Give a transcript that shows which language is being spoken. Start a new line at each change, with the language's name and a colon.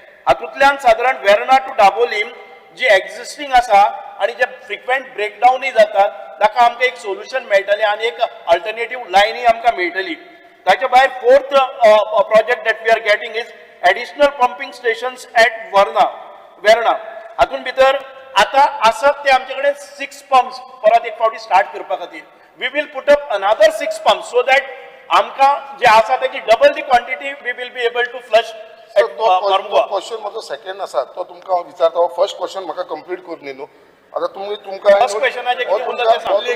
Konkani: हातूंतल्यान सादारण वेर्ना टू दाबोलीम जी एक्झिस्टिंग आसा आणि जे फ्रिक्वेंट ब्रेकडाऊनय जातात ताका आमकां एक सोल्युशन मेळटलें आणि एक अल्टरनेटिव्ह लायनय आमकां मेळटली. ताच्या भायर
English: Fourth project that we are getting is additional pumping stations at Verna.
Konkani: हातून भितर आता आसत ते आमचे कडेन 6 पंप्स परत एक फावटी स्टार्ट करपा खातीर.
English: we will put up another 6 pumps so that
Konkani: आमकां जे आसा तेची
English: double the quantity we will be able to flush
Konkani: So, तो क्वेश्चन माझो सेकंड आसा तो तुमकां हांव विचारता. फर्स्ट क्वेश्चन म्हाका कंप्लीट करून न्ही न्हू. आता तुमकां
English: First question
Marathi: आहे जे किती उरलं ते सांग.